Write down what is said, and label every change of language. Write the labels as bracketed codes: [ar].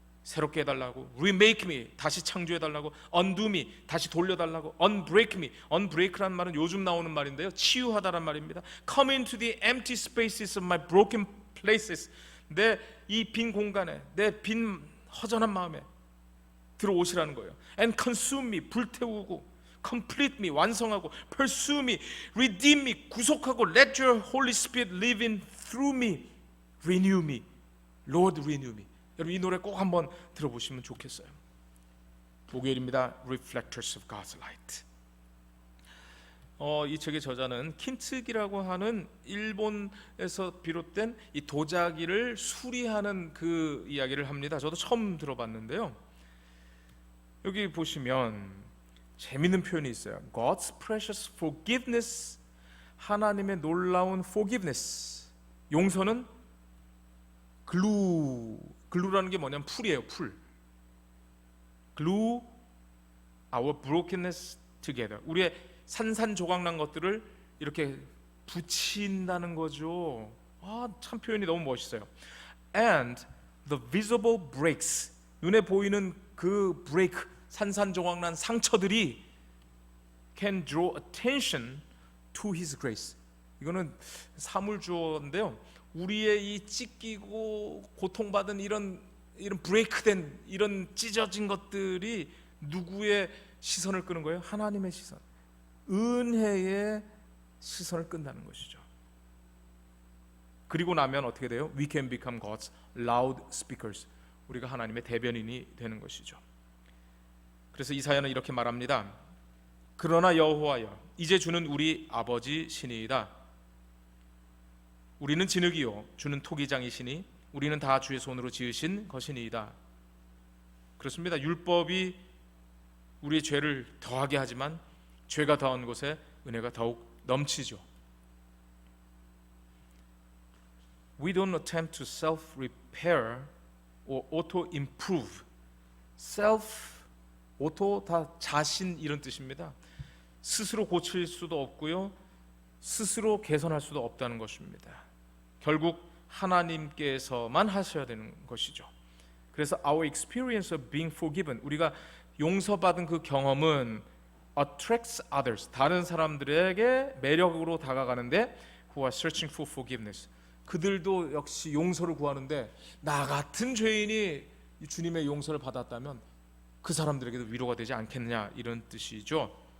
[ko] 새롭게 해달라고, [en] remake me, [ko] 다시 창조해달라고, [en] undo me, [ko] 다시 돌려달라고, [en] unbreak me, [ko] unbreak라는 말은 요즘 나오는 말인데요, 치유하다란 말입니다. [en] come into the empty spaces of my broken places, [ko] 내 이 빈 공간에, 내 빈 허전한 마음에 들어오시라는 거예요. [en] and consume me, [ko] 불태우고, [en] complete me, [ko] 완성하고, [en] pursue me, redeem me, [ko] 구속하고, [en] let your Holy Spirit live in through me, renew me, Lord renew me. [ko] 여러분 이 노래 꼭 한번 들어보시면 좋겠어요. 목요일입니다. Reflectors of God's Light. 이 책의 저자는 킨츠기라고 하는 일본에서 비롯된 이 도자기를 수리하는 그 이야기를 합니다. 저도 처음 들어봤는데요. 여기 보시면 재밌는 표현이 있어요. [en] God's precious forgiveness, [ko] 하나님의 놀라운 [en] forgiveness. [ko] 용서는 글루라는 게 뭐냐면 풀이에요. 풀. [en] glue our brokenness together. [ko] 우리의 산산조각난 것들을 이렇게 붙인다는 거죠. 참 표현이 너무 멋있어요. [en] And the visible breaks, [ko] 눈에 보이는 그 [en] break, [ko] 산산조각난 상처들이 [en] can draw attention to His grace. [ko] 이거는 사물주어인데요. 우리의 이 찢기고 고통받은 이런 브레이크된 이런 찢어진 것들이 누구의 시선을 끄는 거예요? 하나님의 시선, 은혜의 시선을 끈다는 것이죠. 그리고 나면 어떻게 돼요? [en] We can become God's loud speakers. [ko] 우리가 하나님의 대변인이 되는 것이죠. 그래서 이사야는 이렇게 말합니다. 그러나 여호와여, 이제 주는 우리 아버지 신이이다. 우리는 진흙이요 주는 토기장이시니 우리는 다 주의 손으로 지으신 것이니이다. 그렇습니다. 율법이 우리의 죄를 더하게 하지만 죄가 더한 곳에 은혜가 더욱 넘치죠. [en] We don't attempt to self-repair or auto-improve. [ko] self, auto 다 자신 이런 뜻입니다. 스스로 고칠 수도 없고요, 스스로 개선할 수도 없다는 것입니다. 결국 하나님께서만 하셔야 되는 것이죠. 그래서 [en] our experience of being forgiven, [ko] 우리가 용서받은 그 경험은 [en] attracts others, [ko] 다른 사람들에게 매력으로 다가가는데 [en] who are searching for forgiveness, [ko] 그들도 역시 용서를 구하는데 나 같은 죄인이 주님의 용서를 받았다면 그 사람들에게도 위로가 되지 않겠느냐, 이런 뜻이죠.